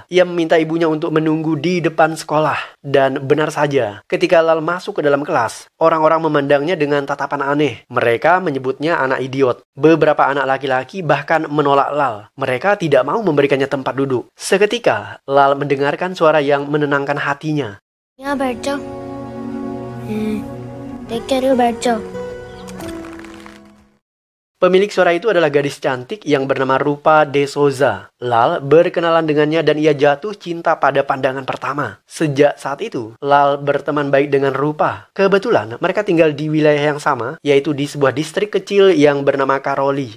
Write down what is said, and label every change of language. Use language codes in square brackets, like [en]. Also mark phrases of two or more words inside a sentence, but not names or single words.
[id] Ia meminta ibunya untuk menunggu di depan sekolah. Dan benar saja, ketika Lal masuk ke dalam kelas, orang-orang memandangnya dengan tatapan aneh. Mereka menyebutnya anak idiot. Beberapa anak laki-laki bahkan menolak Lal. Mereka tidak mau memberikannya tempat duduk. Seketika, Lal mendengarkan suara yang menenangkan hatinya. Ya, [hi] बैठ जाओ। देख क्या रहे हो, बैठ जाओ। [id] Pemilik suara itu adalah gadis cantik yang bernama Rupa De Souza. Lal berkenalan dengannya dan ia jatuh cinta pada pandangan pertama. Sejak saat itu, Lal berteman baik dengan Rupa. Kebetulan mereka tinggal di wilayah yang sama, yaitu di sebuah distrik kecil yang bernama Karoli.